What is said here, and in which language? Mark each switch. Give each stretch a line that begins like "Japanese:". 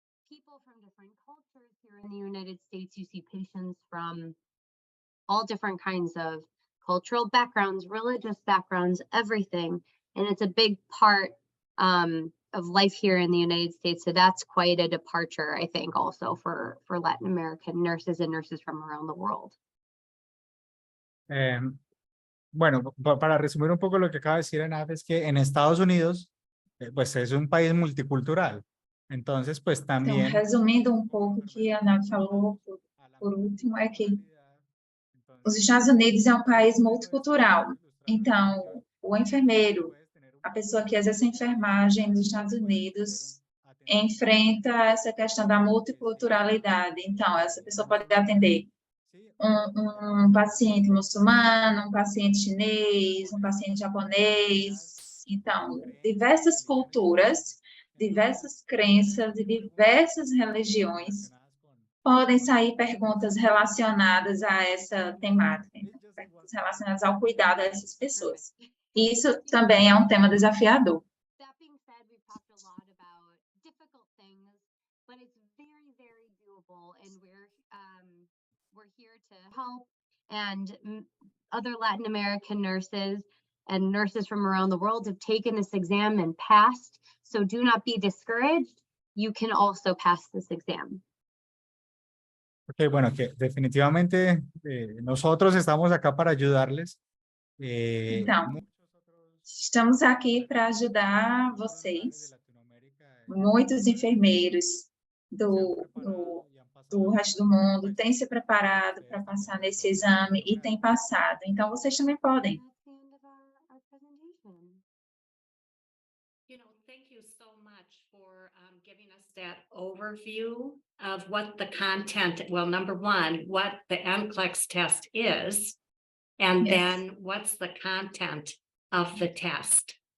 English: People from different cultures here in the United States. You see patients from all different kinds of cultural backgrounds, religious backgrounds, everything. And it's a big part of life here in the United States. So that's quite a departure, I think, also for Latin American nurses and nurses from around the world.
Spanish: Bueno, para resumir un poco lo que acaba de decir Anaf, es que en Estados Unidos, pues es un país multicultural. Entonces, pues
Portuguese: Então,
Spanish: también...
Portuguese: resumindo um pouco o que a Ana falou por último, é que os Estados Unidos é um país multicultural. Então, o enfermeiro, a pessoa que exerce a enfermagem nos Estados Unidos, enfrenta essa questão da multiculturalidade. Então, essa pessoa pode atender um paciente muçulmano, um paciente chinês, um paciente japonês. Então, diversas culturas, diversas crenças e diversas religiões podem sair perguntas relacionadas a essa temática, perguntas relacionadas ao cuidado dessas pessoas. E isso também é um tema desafiador.
English: That being said, we've talked a lot about difficult things, but it's very, very doable, and we're here to help. And other Latin American nurses and nurses from around the world have taken this exam and passed. So do not be discouraged. You can also pass this exam.
Spanish: Ok, bueno, que definitivamente nosotros estamos acá para ayudarles.
Portuguese: Então, estamos aqui para ajudar vocês. Muitos enfermeiros do resto do mundo têm se preparado para passar nesse exame e têm passado. Então, vocês também podem.
English: That's the end of our presentation. Thank you so much for giving us that overview of what the content, well, number one, what the NCLEX test is, and Yes. then what's the content of the test.